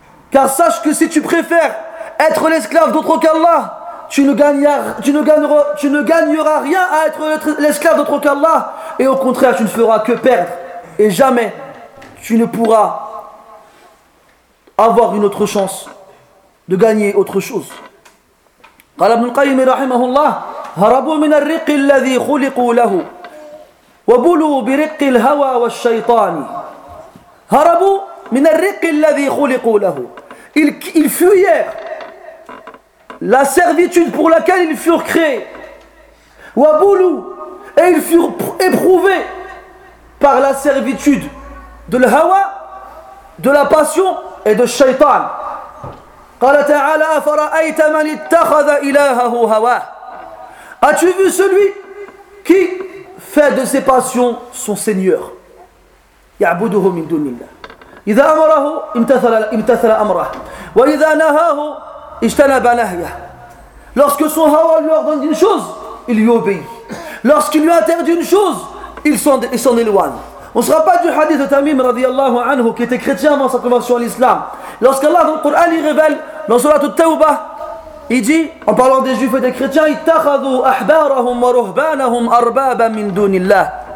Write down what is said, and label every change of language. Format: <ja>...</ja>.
<fr>Car sache que si tu préfères être l'esclave d'autre qu'Allah, tu ne gagneras rien à être l'esclave d'autre qu'Allah, et au contraire tu ne feras que perdre, et jamais tu ne pourras avoir une autre chance de gagner autre chose.</fr> <ar>قال ابن القيم رحمه الله هربوا من الرق الذي خلقوا له وبلوا برق الهوى والشيطان هربوا من الرق الذي خلقوا له.</ar> <fr>Ils fuyèrent la servitude pour laquelle ils furent créés. Wabulu, et ils furent éprouvés par la servitude de l'hawa, de la passion et de shaytan.</fr> <ar>قال تعالى فرأيت من اتخذ إلهه هواه.</ar> <fr>As-tu vu celui qui fait de ses passions son seigneur?</fr> <ar>يعبده من دون الله. إذا أمره امتثل أمره وإذا نهاه اجتنب نهيه.</ar> <fr>Lorsque son hawa lui ordonne une chose, il lui obéit. Lorsqu'il lui interdit une chose, il s'en éloigne. On ne sera pas du hadith de Tamim radiallahu anhu, qui était chrétien avant sa conversion à l'islam. Lorsqu'Allah dans le Coran il révèle dans surat al-Tawbah, il dit, en parlant des juifs et des chrétiens,</fr> <ar>ittakhadhu ahbarahum wa ruhbanahum arbaba min dunillah.</ar>